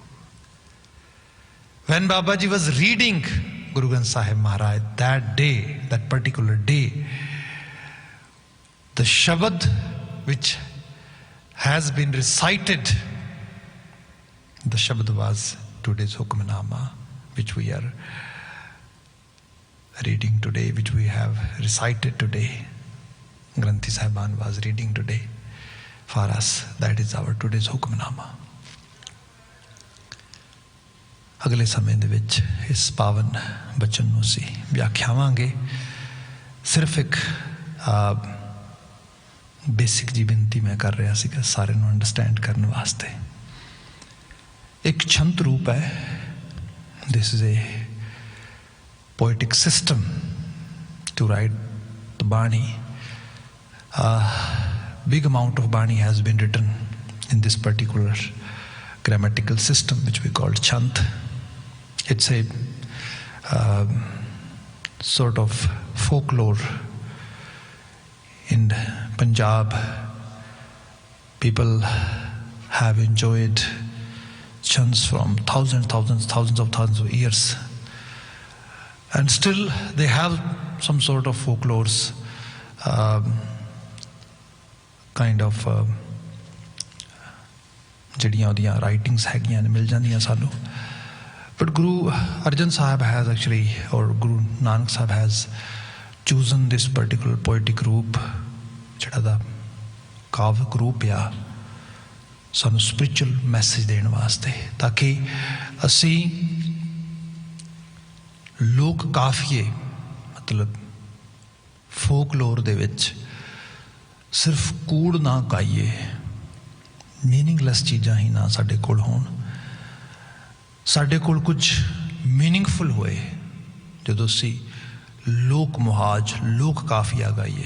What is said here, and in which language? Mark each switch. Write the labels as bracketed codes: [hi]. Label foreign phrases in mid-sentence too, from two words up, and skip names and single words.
[en] When Babaji was reading Guru Granth Sahib Maharaj that day, that particular day, the Shabad which has been recited, the Shabad was today's Hukmnama, which we are reading today, which we have recited today. Granthi Sahiban was reading today for us. That is our today's Hukmnama. [pa] ਅਗਲੇ ਸਮੇਂ ਦੇ ਵਿੱਚ ਇਸ ਪਾਵਨ ਬਚਨ ਨੂੰ ਅਸੀਂ ਵਿਆਖਿਆਵਾਂਗੇ। ਸਿਰਫ ਇੱਕ ਬੇਸਿਕ ਜੀ ਬੇਨਤੀ ਮੈਂ ਕਰ ਰਿਹਾ ਸੀਗਾ ਸਾਰਿਆਂ ਨੂੰ ਅੰਡਰਸਟੈਂਡ ਕਰਨ ਵਾਸਤੇ। ਇੱਕ ਛੰਤ ਰੂਪ ਹੈ, [en] This is a poetic system to write the Bani. Big amount of Bani has been written in this particular grammatical system which we call chant. It's a sort of folklore. In Punjab, people have enjoyed chants from thousands of years. And still they have some sort of folklores, kind of [pa] ਜਿਹੜੀਆਂ ਉਹਦੀਆਂ ਰਾਈਟਿੰਗਸ ਹੈਗੀਆਂ ਨੇ ਮਿਲ ਜਾਂਦੀਆਂ ਸਾਨੂੰ. [en] But Guru Arjan Sahib has actually, or Guru Nanak Sahib has chosen this particular poetic group, [pa] ਜਿਹੜਾ ਦਾ ਕਾਵਿਕ ਰੂਪ ਆ, ਸਾਨੂੰ [en] spiritual message [pa] ਦੇਣ ਵਾਸਤੇ, ਤਾਂ ਕਿ ਅਸੀਂ ਲੋਕ ਕਾਫੀਏ ਮਤਲਬ ਫੋਕਲੋਰ ਦੇ ਵਿੱਚ ਸਿਰਫ ਕੂੜ ਨਾ ਗਾਈਏ, ਮੀਨਿੰਗਲੈਸ ਚੀਜ਼ਾਂ ਹੀ ਨਾ ਸਾਡੇ ਕੋਲ ਹੋਣ, ਸਾਡੇ ਕੋਲ ਕੁਝ ਮੀਨਿੰਗਫੁਲ ਹੋਏ ਜਦੋਂ ਅਸੀਂ ਲੋਕ ਮੁਹਾਜ, ਲੋਕ ਕਾਫੀਆ ਗਾਈਏ.